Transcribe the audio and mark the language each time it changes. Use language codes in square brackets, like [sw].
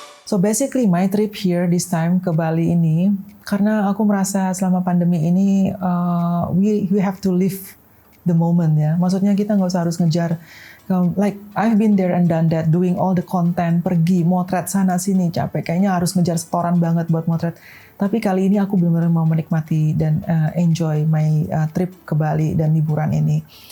[en] So basically my trip here this time [id] ke Bali ini, karena aku merasa selama pandemi ini [en] we have to live the moment ya. [id] Maksudnya kita nggak usah harus ngejar. [en] Like I've been there and done that, doing all the content, [id] pergi motret sana sini capek. Kayaknya harus ngejar setoran banget buat motret. Tapi kali ini aku benar-benar mau menikmati dan [en] enjoy my trip [id] ke Bali dan liburan ini.